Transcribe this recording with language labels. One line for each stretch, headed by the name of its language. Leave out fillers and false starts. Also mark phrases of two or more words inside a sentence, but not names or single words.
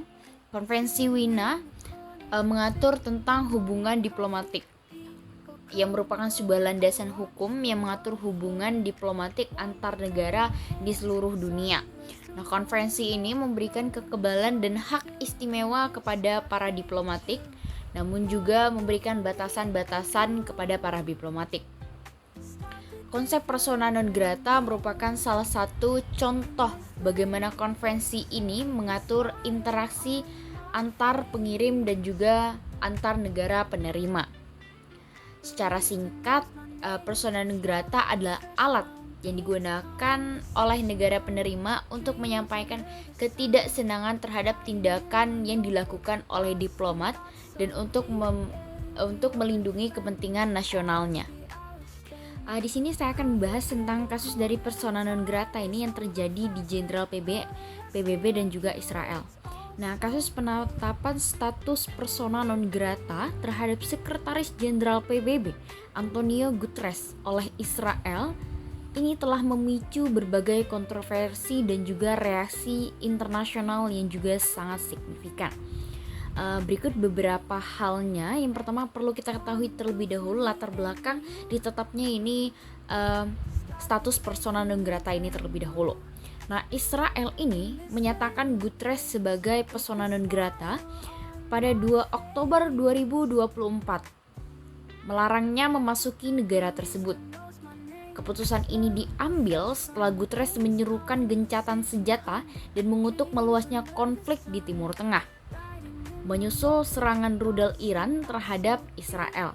Indonesian: Konvensi Wina mengatur tentang hubungan diplomatik yang merupakan sebuah landasan hukum yang mengatur hubungan diplomatik antar negara di seluruh dunia. Nah, konferensi ini memberikan kekebalan dan hak istimewa kepada para diplomatik, namun juga memberikan batasan-batasan kepada para diplomatik. Konsep
Latin: persona non grata
Indonesian: merupakan salah satu contoh bagaimana konvensi ini mengatur interaksi antar pengirim dan juga antar negara penerima. Secara singkat,
Latin: persona non grata
Indonesian: adalah alat yang digunakan oleh negara penerima untuk menyampaikan ketidaksenangan terhadap tindakan yang dilakukan oleh diplomat dan untuk melindungi kepentingan nasionalnya. Di sini saya akan membahas tentang kasus dari
Latin: persona non grata
Indonesian: ini yang terjadi di Jenderal PBB dan juga Israel. Nah, kasus penetapan status
Latin: persona non grata
Indonesian: terhadap Sekretaris Jenderal PBB Antonio Guterres oleh Israel ini telah memicu berbagai kontroversi dan juga reaksi internasional yang juga sangat signifikan. Berikut beberapa halnya. Yang pertama perlu kita ketahui terlebih dahulu latar belakang ditetapnya ini status
Latin: persona non grata
Indonesian: ini terlebih dahulu. Nah, Israel ini menyatakan Guterres sebagai
Latin: persona non grata
Indonesian: pada 2 Oktober 2024, melarangnya memasuki negara tersebut. Keputusan ini diambil setelah Guterres menyerukan gencatan senjata dan mengutuk meluasnya konflik di Timur Tengah, menyusul serangan rudal Iran terhadap Israel.